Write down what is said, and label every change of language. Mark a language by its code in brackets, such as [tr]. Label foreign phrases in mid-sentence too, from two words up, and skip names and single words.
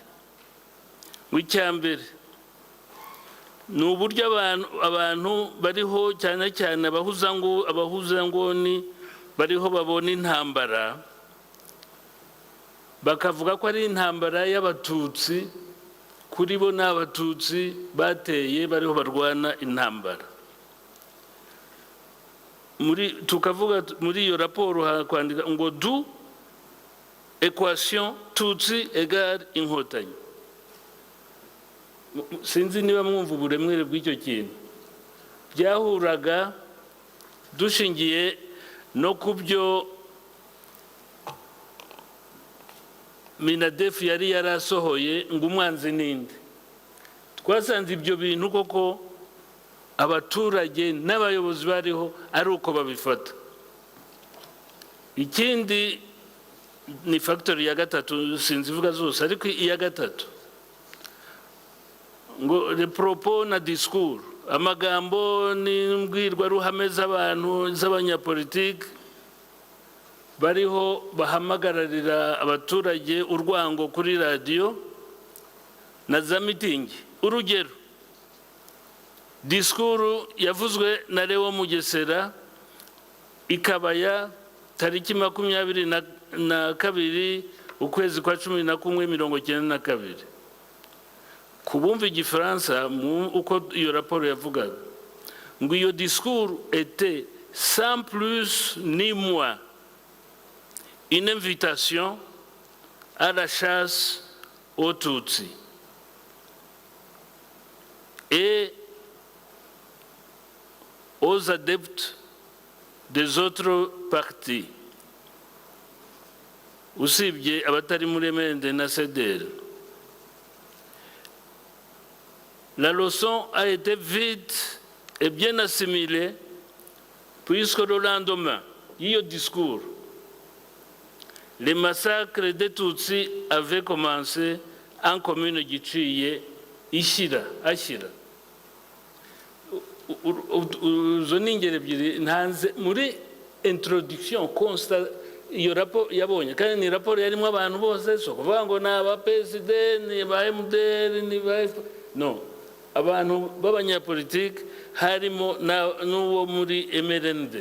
[rw] W'icyambere ni uburyo abantu bariho, cyane cyane abahuzanguni bariho babona intambara, bakavuga ko ari intambara y'abatutsi, kuri bo n'abatutsi bateye bariho barwana intambara. Tukavuga muri iyo raporo hakwandika ngo [fr] du equation tutsi égale [rw] inkotanyi. Sinzi niba mwumva uburemere bw'icyo kintu. Byahuraga dushingiye no kubyo Minadef yari yarasohoye ngo umwanzi ninde. Twasanze ibyo bintu koko abaturage n'abayobozi bariho ari uko babifata. Ikindi ni factor ya gatatu, sinzi vuga zose, ariko iya gatatu ngo [fr] le propos [rw] na discours, amagambo n'imbwirwaruhame z'abantu z'abanyapolitike bariho bahamagararira abaturage urwango kuri radio na za mitingi. Urugero, discours yavuzwe na Leo Mugesera Ikabaya tariki 22 ukwezi kwa 11 1992. Kubumva Igifaransa uko iyo raporo yavugaga ngo iyo discours [fr] était sans plus ni moins une invitation à la chasse aux Tutsis et aux adeptes des autres partis. [rw] usibye abatari muri MND na CDR. [fr] La leçon a été vite et bien assimilée, puisque le lendemain, il discours, les massacres des Tutsis avaient commencé en commune Giciye, Ashira. [rw] Izo ni ingero ebyiri ntanze muri [fr] introduction constat [rw] iyo raporo yabonye, kandi ni raporo yarimo abantu bose, so kuvuga ngo ni aba PSD, ni ba MDR, ni ba no, abantu b'abanyapolitike harimo n'uwo muri MRND.